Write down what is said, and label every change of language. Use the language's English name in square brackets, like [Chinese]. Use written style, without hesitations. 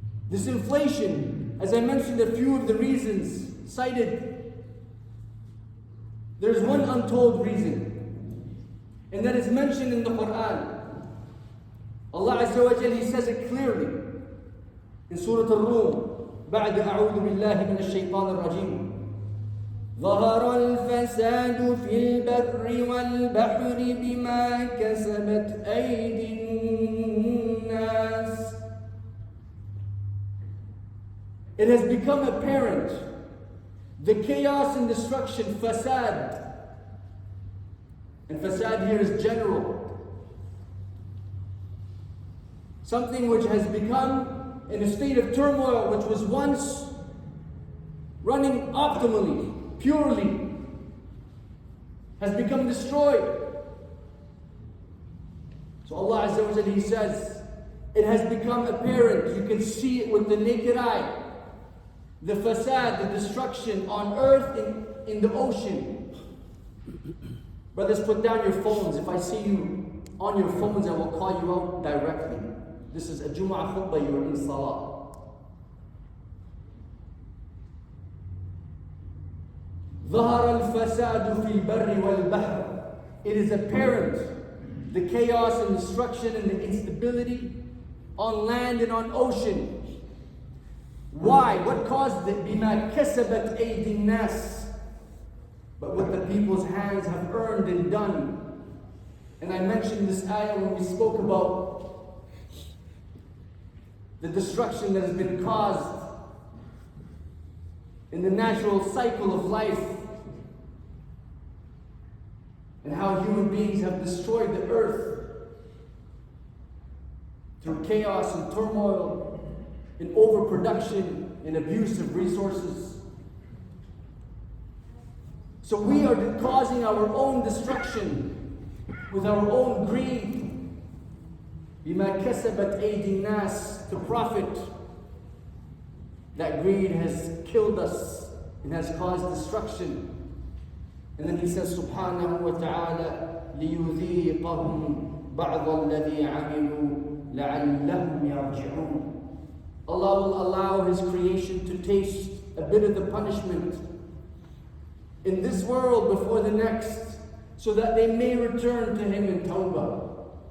[English] This inflation, as I mentioned a few of the reasons cited, there's one untold reason, and that is mentioned in the Quran. Allah Azza wa Jalla, He says it clearly in Surah Al-Rum, [Arabic] بعد أعوذ بالله من الشيطان الرجيم. ظهر الفساد في البر والبحر بما كسبت أيدي الناس. [English] It has become apparent, the chaos and destruction, fasad. And fasad here is general. Something which has become in a state of turmoil, which was once running optimally, purely, has become destroyed. So Allah Azza wa Jalla, He says, it has become apparent, you can see it with the naked eye. The fasad, the destruction on earth, in the ocean. Brothers, put down your phones. If I see you on your phones, I will call you out directly. This is a Jumu'ah khutbah, you are in Salah. [Arabic] ظهر الفساد في البر والبحر. [English] It is apparent, the chaos and destruction and the instability on land and on ocean. Why? What caused it? [Arabic] بما كسبت أيدي الناس. [English] But what the people's hands have earned and done. And I mentioned this ayah when we spoke about the destruction that has been caused in the natural cycle of life and how human beings have destroyed the earth through chaos and turmoil, in overproduction, in abuse of resources. So we are causing our own destruction with our own greed. [Arabic] بِمَا كَسَبَتْ أَيْدِي النَّاسِ, [English] to profit. That greed has killed us and has caused destruction. And then he says, [Arabic] subhanahu wa ta'ala, لِيُذِيقَهُمْ بَعْضَ الَّذِي عَمِلُوا لَعَلَّهُمْ يَرْجِعُونَ. [English] Allah will allow His creation to taste a bit of the punishment in this world before the next, so that they may return to Him in tawbah.